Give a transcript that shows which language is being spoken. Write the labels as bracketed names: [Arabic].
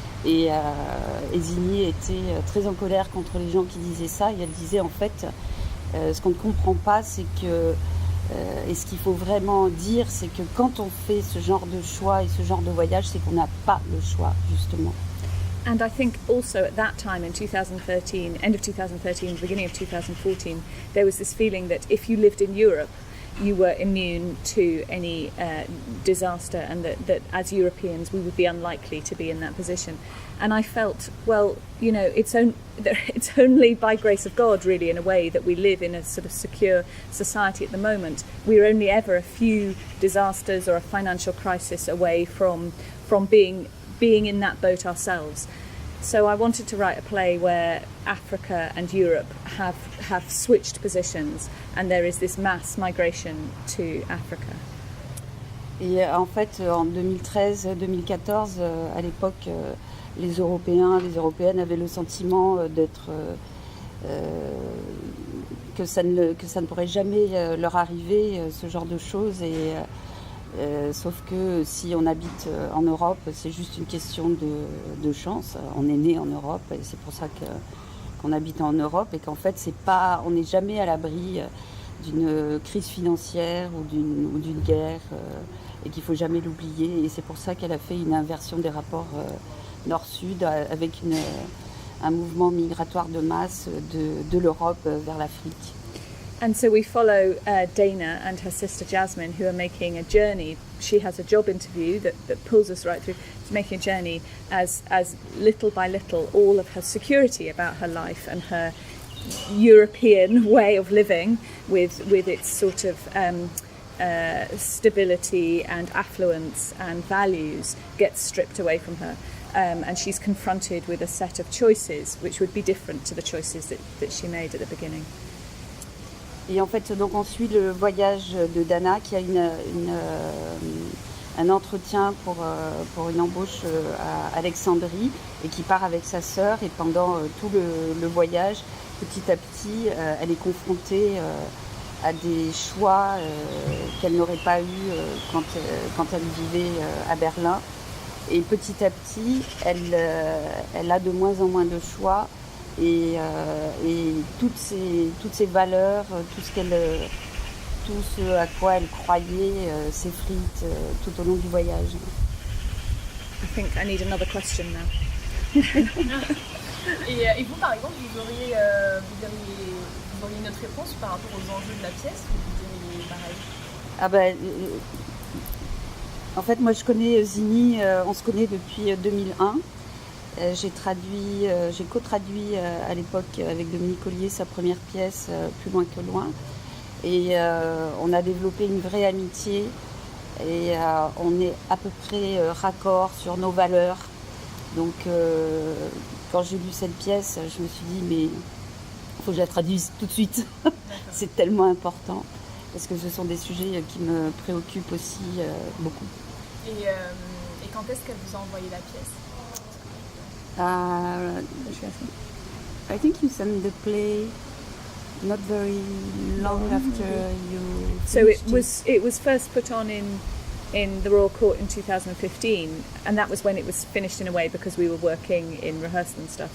[French] Et Zinnie était très en colère contre les gens qui disaient ça, et elle disait en fait, ce qu'on ne comprend pas, c'est que, et ce qu'il faut vraiment dire, c'est que quand on fait ce genre de choix et ce genre de voyage, c'est qu'on n'a pas le choix, justement. [English] And I think also at that time in 2013, end of 2013, beginning of 2014, there was this feeling that if you lived in Europe, you were immune to any disaster, and that as Europeans we would be unlikely to be in that position. And I felt, well, it's only by grace of God, really, in a way, that we live in a sort of secure society at the moment. We're only ever a few disasters or a financial crisis away from being in that boat ourselves. So I wanted to write a play where Africa and Europe have switched positions, and there is this mass migration to Africa. [French] Et en fait, en 2013-2014, à l'époque, les Européens, les Européennes avaient le sentiment d'être... que ça ne pourrait jamais leur arriver, ce genre de choses. Et sauf que si on habite en Europe, c'est juste une question de chance. On est né en Europe et c'est pour ça qu'on habite en Europe, et qu'en fait on n'est jamais à l'abri d'une crise financière ou d'une guerre, et qu'il ne faut jamais l'oublier. Et c'est pour ça qu'elle a fait une inversion des rapports nord-sud, avec un mouvement migratoire de masse de l'Europe vers l'Afrique. [English] And so we follow Dana and her sister Jasmine, who are making a journey. She has a job interview that pulls us right through. She's making a journey as little by little, all of her security about her life and her European way of living with its sort of stability and affluence and values gets stripped away from her. And she's confronted with a set of choices which would be different to the choices that she made at the beginning. [French] Et en fait, donc on suit le voyage de Dana, qui a un entretien pour une embauche à Alexandrie, et qui part avec sa sœur. Et pendant tout le voyage, petit à petit, elle est confrontée à des choix qu'elle n'aurait pas eu quand elle vivait à Berlin. Et petit à petit, elle a de moins en moins de choix. Et toutes ces valeurs, tout ce à quoi elle croyait s'effrite tout au long du voyage. [English] I think I need another question now. [French] Et vous, par exemple, vous auriez une autre réponse par rapport aux enjeux de la pièce, ou vous diriez pareil? En fait, moi je connais Zinnie, on se connaît depuis 2001. J'ai co-traduit à l'époque avec Dominique Ollier sa première pièce, Plus loin que loin. Et on a développé une vraie amitié. Et on est à peu près raccord sur nos valeurs. Donc quand j'ai lu cette pièce, je me suis dit mais il faut que je la traduise tout de suite. C'est tellement important parce que ce sont des sujets qui me préoccupent aussi beaucoup. Et quand est-ce qu'elle vous a envoyé la pièce? [English] I think you sent the play not very long after you. So it was first put on in the Royal Court in 2015, and that was when it was finished in a way because we were working in rehearsal and stuff.